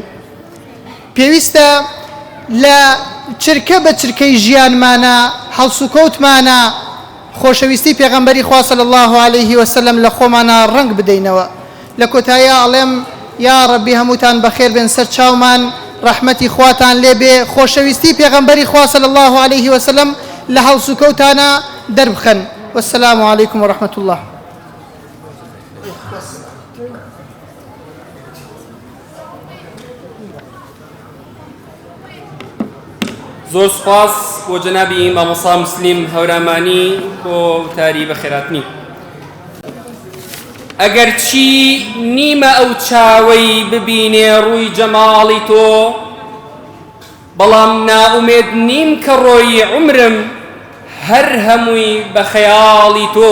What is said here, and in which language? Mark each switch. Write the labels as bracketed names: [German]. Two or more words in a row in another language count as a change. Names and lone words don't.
[Central Kurdish] پێویستە لە چرکە بە چرکەی ژیانمانە هەڵسوکەوتمانە خۆشەویستی پێغەمبەری خوا [Arabic] صلی الله عليه وسلم [Central Kurdish] لە خۆمانە ڕنگ بدەینەوە. لە کۆتاییە ئەڵێم یا ڕەبی هەمووتان بەخێر بێن، سەر چاومان ڕەحمەتی خواتان لێ بێ، خۆشەویستی پێغەمبەری خوا [Arabic] صلی الله عليه وسلم [Central Kurdish] لە هەڵسوکەوتانە دەربخەن. [Arabic] والسلام عليكم ورحمة الله. [Central Kurdish] زۆر سوپاس بۆ جەنابی مامۆستا مسلیم هەورامانی بۆ وتاری بەخێراتنی. ئەگەر چی نیمە ئەو چاوەی ببینێ ڕووی جەماڵی تۆ، بەڵام ناومێد نیم کە ڕۆی عمرم هەر هەمووی بە خەیاڵی تۆ.